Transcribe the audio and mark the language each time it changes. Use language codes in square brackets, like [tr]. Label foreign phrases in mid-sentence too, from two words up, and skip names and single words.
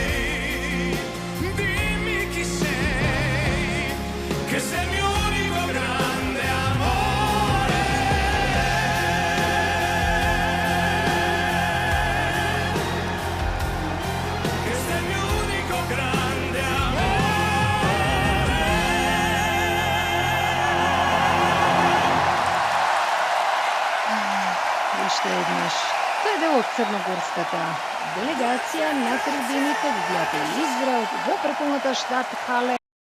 [it] Dimmi chi sei, che sei il mio unico grande amore. Che sei il mio unico grande amore. [mk] Уште еднаш. Тој е дел од црногорската делегација на трибините, видеате Израел во преполната штат Хале.